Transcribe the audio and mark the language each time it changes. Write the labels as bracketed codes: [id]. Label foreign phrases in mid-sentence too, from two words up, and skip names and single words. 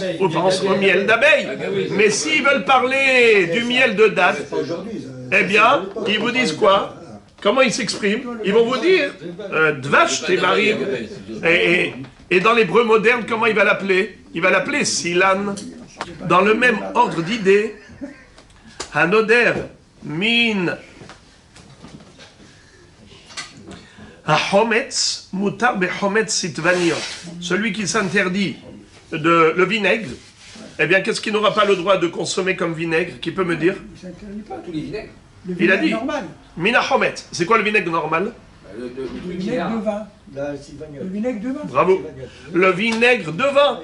[fr] Ils pensent au miel d'abeille. Mais s'ils veulent parler du miel de date, eh bien, ils vous disent quoi? Comment ils s'expriment? Ils vont vous dire [he] דבש תמרים. [fr] Et dans l'hébreu moderne, comment il va l'appeler? Il va l'appeler Silan. Dans le même ordre d'idées, [he] הנודר מן החומץ מותר בחומץ סתוניות. [fr] Celui qui s'interdit le vinaigre, eh bien, qu'est-ce qu'il n'aura pas le droit de consommer comme vinaigre? Qui peut me dire? Tous les vinaigres. Il a dit normal. [he] מינה חומץ. [fr] C'est quoi le vinaigre normal? Le vinaigre de vin. Le vinaigre de vin. Bravo. Le vinaigre de vin.